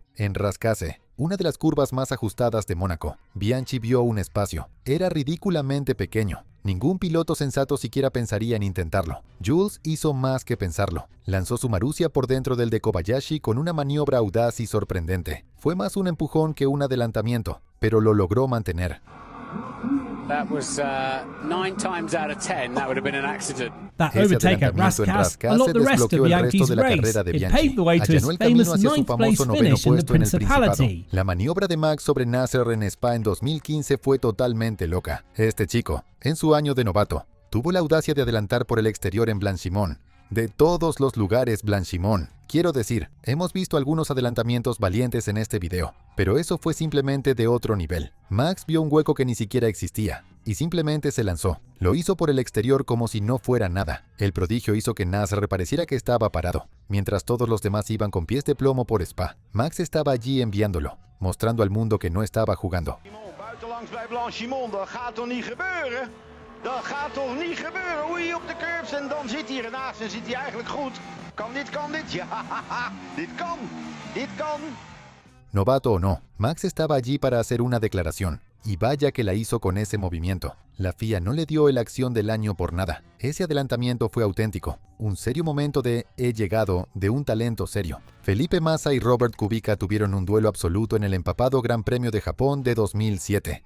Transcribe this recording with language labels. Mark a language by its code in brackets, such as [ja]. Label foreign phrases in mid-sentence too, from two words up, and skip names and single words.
[es] En Rascase, una de las curvas más ajustadas de Mónaco, Bianchi vio un espacio. Era ridículamente pequeño. Ningún piloto sensato siquiera pensaría en intentarlo. Jules hizo más que pensarlo. Lanzó su Marussia por dentro del de Kobayashi con una maniobra audaz y sorprendente. Fue más un empujón que un adelantamiento, pero lo logró mantener. [en] That was 9 times out of 10 that would have been an accident. That overtake at Rascasse unlocked the rest of Bianchi's race. It paved the way to his famous 9th place finish in the Principality. [es] La maniobra de Max sobre Nasser en Spa en 2015 fue totalmente loca. Este chico, en su año de novato, tuvo la audacia de adelantar por el exterior en Blanchimont. De todos los lugares, Blanchimont. Quiero decir, hemos visto algunos adelantamientos valientes en este video, pero eso fue simplemente de otro nivel. Max vio un hueco que ni siquiera existía, y simplemente se lanzó. Lo hizo por el exterior como si no fuera nada. El prodigio hizo que Nasser pareciera que estaba parado, mientras todos los demás iban con pies de plomo por Spa. Max estaba allí enviándolo, mostrando al mundo que no estaba jugando. [nl] Dat gaat toch niet gebeuren. Oei, op de curbs en dan zit hij ernaast en zit hij eigenlijk goed. Kan dit? Ja, dit kan. [es] Novato o no, Max estaba allí para hacer una declaración. Y vaya que la hizo con ese movimiento. La FIA no le dio la acción del año por nada. Ese adelantamiento fue auténtico. Un serio momento de he llegado de un talento serio. Felipe Massa y Robert Kubica tuvieron un duelo absoluto en el empapado Gran Premio de Japón de 2007.